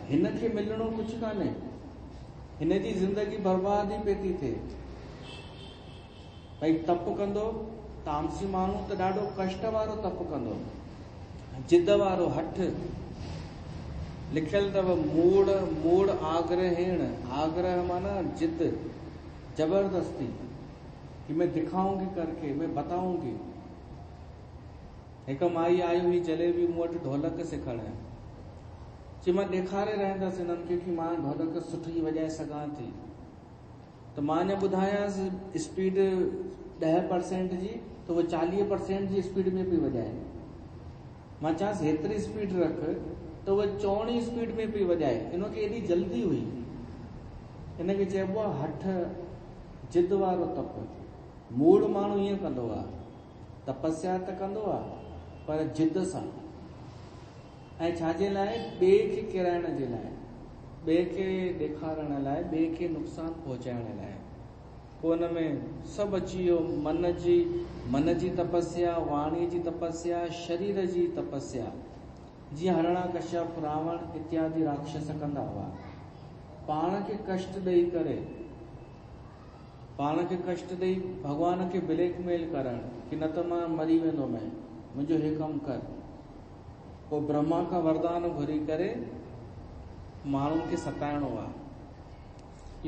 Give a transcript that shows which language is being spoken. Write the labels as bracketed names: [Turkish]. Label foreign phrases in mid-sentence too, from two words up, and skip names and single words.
[Sindhi] हिन खे मिलणो कुझु कान्हे, हिन जी ज़िंदगी बर्बाद ई पई थी थिए। भई तप कंदो, तामसी माण्हू त ॾाढो कष्ट वारो तप कंदो, जिद वारो, हठ लिखियल अथव। [Sanskrit] मूढ़ आग्रहेण, [Sindhi] आग्रह माना जिद, जबरदस्ती, [Hindi] कि मैं दिखाऊंगी करके, मैं बताऊंगी। [Sindhi] हिकु माई आई हुई जलेबी मूं वटि ढोलक सिखण, चई मां ॾेखारे रहंदसि हिननि खे कि मां ढोलक सुठी वॼाए सघां थी। त मां अञा ॿुधायांसि स्पीड 10% जी, त उहो 40% जी स्पीड में पई वॼाए। मां चवांसि हेतिरी स्पीड रख, त उहा 4 स्पीड में पई वॼाए। इनखे एॾी जल्दी हुई। इनखे चइबो आहे हठ, जिद वारो तप। मूढ़ माण्हू ईअं कंदो आहे, तपस्या त कंदो आहे पर जिद सां। ऐं छाजे लाइ? ॿिए खे किराइण जे लाइ, ॿिए खे ॾेखारण लाइ, ॿिए खे नुक़सान पहुचाइण लाइ। पोइ हुन में सभु अची वियो, मन जी तपस्या, वाणीअ जी तपस्या, शरीर जी तपस्या। जीअं हरणाकश्यप, रावण इत्यादि राक्षस कंदा हुआ। पाण खे कष्ट ॾेई करे, पाण खे कष्ट ॾेई भॻवान खे ब्लैकमेल करणु कि न त मां मरी वेंदोमि, मुंहिंजो हे कमु कर। पोइ ब्रह्मा खां वरदान घुरी करे माण्हुनि खे सताइणो आहे।